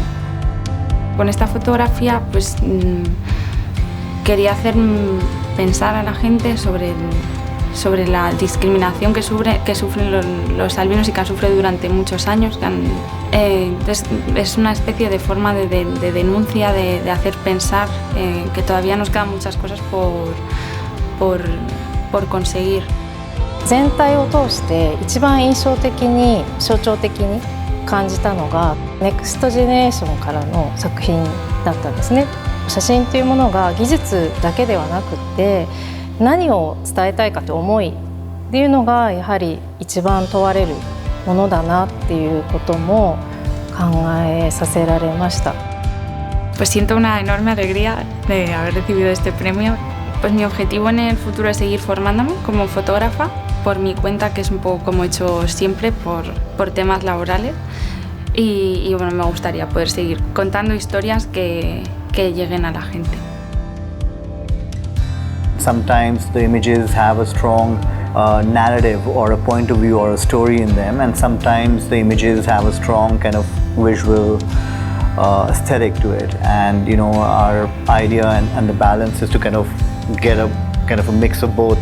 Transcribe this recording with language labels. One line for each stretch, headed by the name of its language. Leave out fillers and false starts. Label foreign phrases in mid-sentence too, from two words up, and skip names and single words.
Spanish: Con esta fotografía pues, quería hacer pensar a la gente sobre la discriminación que sufren los albinos y que han sufrido durante muchos años. Es una especie de forma de denuncia, de hacer pensar que todavía nos quedan muchas cosas por conseguir.
Japanese: 全体を通して一番印象的に象徴的に感じたのがネクストジェネレーションからの作品だったんですね。写真というものが技術だけではなくって何を伝えたいかという思いっていうのがやはり一番問われるものだなっていうことも考えさせられました。
Spanish: Pues siento una enorme alegría de haber recibido este premio. Pues mi objetivo en el futuro es seguir formándome como fotógrafa por mi cuenta, que es un poco como he hecho siempre por temas laborales. Y bueno, me gustaría poder seguir contando historias que lleguen a la gente.
English: Sometimes the images have a strong narrative or a point of view or a story in them, and sometimes the images have a strong kind of visual aesthetic to it. And our idea and the balance is to kind of get a kind of a mix of both.